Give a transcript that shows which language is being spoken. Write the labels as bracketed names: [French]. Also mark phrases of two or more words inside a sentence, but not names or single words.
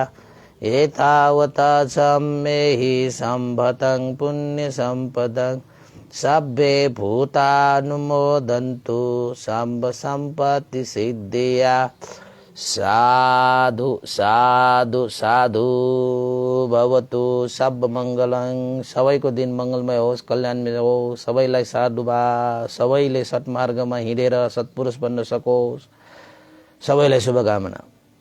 [Pali] एतावता सम्मेहि सम्पदं पुण्य सम्पदं सब्बे भूतानुमोदन्तु साम्ब सम्पत्ति सिद्धिया। साधु साधु साधु भवतु सब मङ्गलं। [Nepali] सबैको दिन मङ्गलमय होस्, कल्याणमय होस्। सबैलाई साधुवाद, सबैले सत्मार्गमा हिँडेर सत्पुरुष बन्न सकोस्। सबैलाई शुभकामना।